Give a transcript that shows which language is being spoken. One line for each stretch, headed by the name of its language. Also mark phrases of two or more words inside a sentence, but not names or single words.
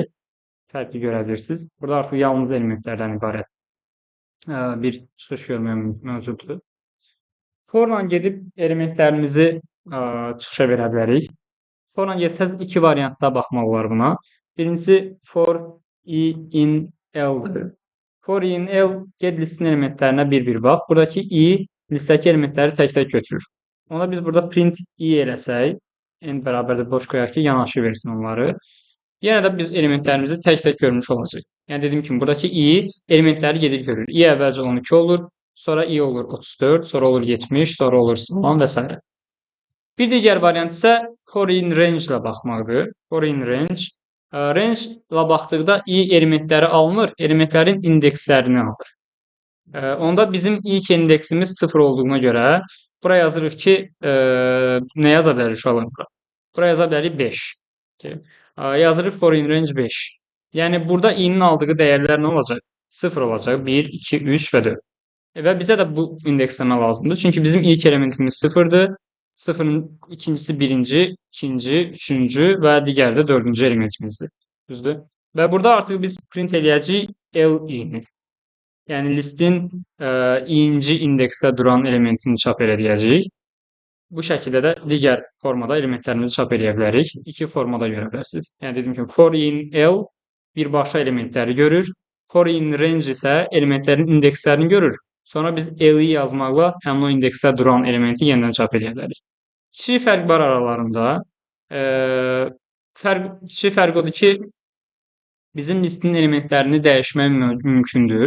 Azerbaijani: Fərqi görə bilirsiniz. Burada artıq yalnız elementlərdən ibarət bir çıxış görmək mövcuddur. For-la gedib elementlərimizi çıxışa verə bilərik. For-la getsəz iki variantda baxmaq olar buna. Birincisi
English: for i in L-
Azerbaijani: dir.
English: For i in L
Azerbaijani: get listin elementlərinə bir-bir bax. Buradakı i listdəki elementləri tək-tək götürür. Onda biz burada print i eləsək, n bərabərdir boş qoyaq ki, yanaşı versin onları. Yenə də biz elementlərimizi tək-tək görmüş olacaq. Yəni dediyim kimi, buradakı i elementləri gedib görür. I əvvəlcə 12 olur, sonra i olur 34, sonra olur 70, sonra olur salam və s. Bir digər variant isə
English: for in range
Azerbaijani: ilə baxmaqdır.
English: For in range.
Azerbaijani: Range ilə baxdıqda i elementləri almır, elementlərin indekslərini alır. Onda bizim ilk indeksimiz 0 olduğuna görə bura yazırıq ki, nə yaza bilərik uşaqlar bura? Bura yaza bilərik 5. Yazırıq
English: for in range
Azerbaijani: 5. Yəni burada i-nin aldığı dəyərlər nə olacaq? 0 olacaq. 1, 2, 3 və 4. Və bizə də bu indeksləmə lazımdır. Çünki bizim ilk elementimiz 0-dır. 0-ın ikincisi birinci, ikinci, üçüncü və digəri də dördüncü elementimizdir. Düzdür? Və burada artıq biz print eləyəcəyik L-i-ni. Yəni listin i-inci indeksdə duran elementini çap eləyəcəyik. Bu şəkildə də digər formada elementlərimizi çap edə bilərik. İki formada görə bilərsiniz. Yəni dediyim kimi,
English: for in L
Azerbaijani: birbaşa elementləri görür.
English: For in range
Azerbaijani: isə elementlərin indekslərini görür. Sonra biz L-i yazmaqla həmin o indeksdə duran elementi yenidən çap edə bilərik. Kiçik fərq var aralarında. Kiçik fərq odur ki, bizim listin elementlərini dəyişmək mümkündür.